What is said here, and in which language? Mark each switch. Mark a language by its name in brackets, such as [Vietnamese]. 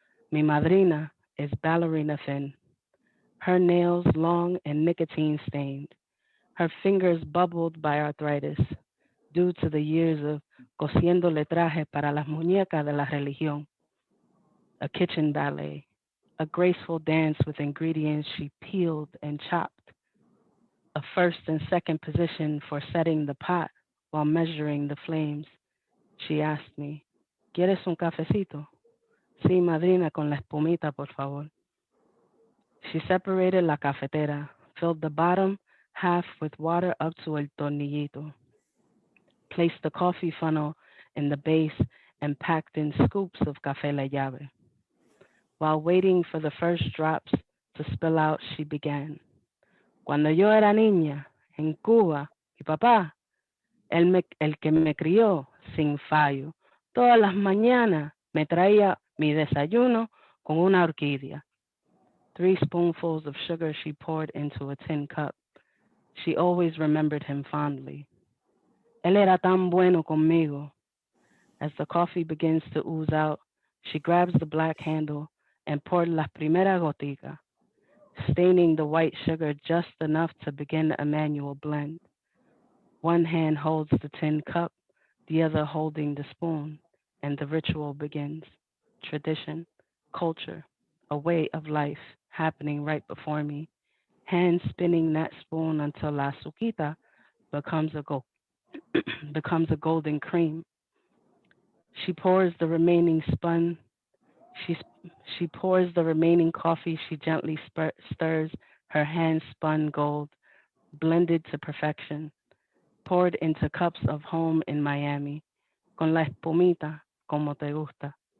[Spanish] Mi madrina [English] is ballerina thin, her nails long and nicotine stained, her fingers bubbled by arthritis due to the years of [Spanish] cosiendo letraje para las muñecas de la religión, [English] a kitchen ballet, a graceful dance with ingredients she peeled and chopped, a first and second position for setting the pot while measuring the flames. She asked me, [Spanish] ¿Quieres un cafecito? Sí, madrina, con la espumita, por favor. [English] She separated [Spanish] la cafetera, [English] filled the bottom half with water up to [Spanish] el tornillito, [English] placed the coffee funnel in the base, and packed in scoops of café la llave. While waiting for the first drops to spill out, she began. [Spanish] Cuando yo era niña, en Cuba, mi papá, el que me crió sin fallo, todas las mañanas me traía mi desayuno con una orquídea. [English] 3 spoonfuls of sugar she poured into a tin cup. She always remembered him fondly. [Spanish] Él era tan bueno conmigo. [English] As the coffee begins to ooze out, she grabs the black handle and poured [Spanish] la primera gotica, [English] staining the white sugar just enough to begin a manual blend. One hand holds the tin cup, the other holding the spoon, and the ritual begins. Tradition, culture, a way of life happening right before me. Hand spinning that spoon until [Spanish] la suquita [English] becomes a go- becomes a golden cream. She pours the remaining spun. She she pours the remaining coffee. She gently stirs. Her hand spun gold, blended to perfection. poured into cups of home in Miami. [Spanish] Con la espumita, como te gusta.